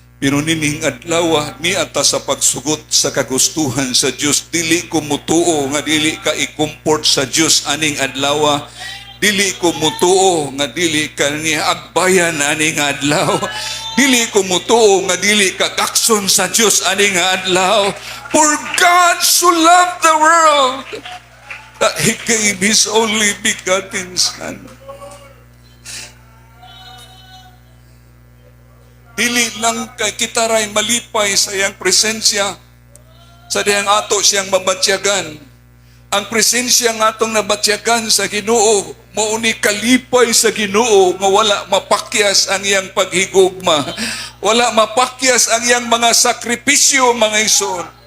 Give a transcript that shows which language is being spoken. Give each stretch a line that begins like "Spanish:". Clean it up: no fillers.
Cebuano: Pero nining adlaw niata sa pagsugot sa kagustuhan sa Dios, dili ko mutuo nga dili ka i-comfort sa Dios aning adlaw. Dili ko mutuo nga dili ka niya agbayan aning adlaw. Dili ko mutuo nga dili ka kakson sa Dios aning adlaw.
English: For God so loved the world that He gave His only begotten Son.
Cebuano: Dili lang kay kita ray malipay sa iyang presensya, sa dihang ato siyang mabatyagan. Ang presensya nga atong nabatyagan sa Ginoo, mao ni kalipay sa Ginoo nga wala mapakyas ang iyang paghigugma. Wala mapakyas ang iyang mga sakripisyo, mga igsoon.